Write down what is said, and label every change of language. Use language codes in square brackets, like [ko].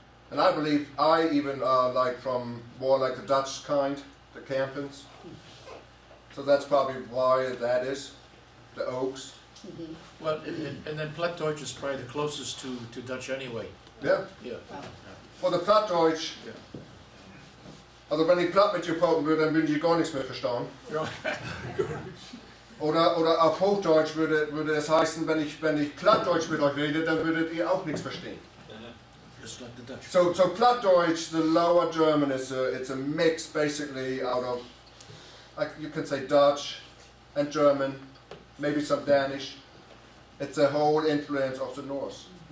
[en] And I believe I even are like from more like the Dutch kind, the Campens. So that's probably why that is, the Oaks. Well, and then Plattdeutsch is probably the closest to Dutch anyway. [de] Ja, [en] Yeah. [nl] voor de Plattdeutsch. [de] Also wenn ich Platt mit dir pauken würde, dann würde ich gar nichts mehr verstehen. Oder auf Hochdeutsch würde es heißen, wenn ich Plattdeutsch mit euch rede, dann würdet ihr auch nichts verstehen. [en] Just like the Dutch. So Plattdeutsch, the lower German, it's a mix basically out of, like you can say Dutch and German, maybe some Danish. It's a whole influence of the Norse.